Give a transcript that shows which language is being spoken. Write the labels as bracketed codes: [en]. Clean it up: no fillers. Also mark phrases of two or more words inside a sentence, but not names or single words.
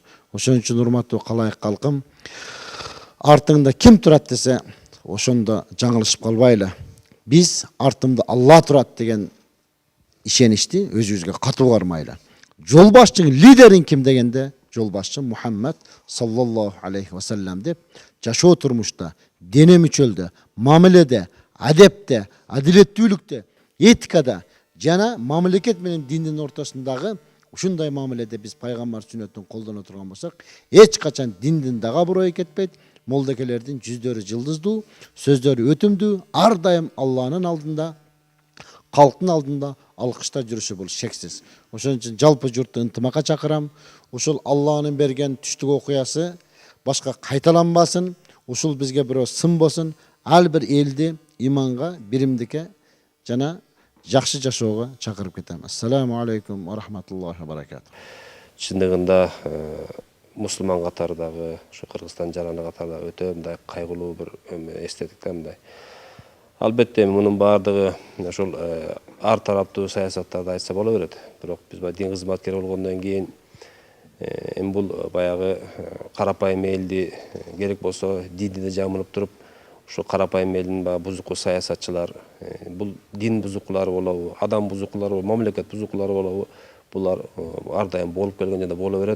[ky] Ошон үчүн урматтуу калайык калкым, артыңда ким турат десе, ошондо жаңылышып калбайлы. Биз артымда Алла турат деген ишеничти өзүбүзгө катуу кармайлы. Жол башчының лидерин ким дегенде, жол башчы Мухаммед [ar] صلى الله عليه وسلم [ky] деп жашоо турмушта, дене мүчөлдө, мамиледе, адепте, адилеттүүлүктө, этикада жана мамлекет менен диндин ортосундагы ушундай мамиледе биз пайгамбар сүннөтүн колдоно турган болсок, эч качан диндин дага бурой кетпейт. Молдекелердин жүздөрү жылдыздуу, сөздөрү өтүмдүү, ар дайым Алланын алдында, калктын алдында алкышта жүрүшү бул шексиз. Ошон үчүн жалпы журтту ынтымакка чакырам. Ушул Алланын берген түштүк окуясы башка кайталанбасын. Ушул бизге бирөө сын болсун. Ар бир элди иманга, биримдикке жана жакшы жашоого чакырып кетем. [ar] السلام عليكم ورحمة الله وبركاته. [ky] Чындыгында мусулман катардагы, ушу Кыргызстан жараны катардагы өтө мындай кайгылуу бир эстетик да мындай. Албетте мунун баардыгы ошол ар тараптуу саясаттарды айтса боло берет. Бирок биз дин кызматкери болгондон кийин бул баягы карапайым элди керек болсо динине жамылып туруп, ушу карапайым элдин бузуку саясатчылар, бул дин бузукулары болобу, адам бузукулары болобу, мамлекет бузукулары болобу, булар ар дайым болуп келген жана боло берет.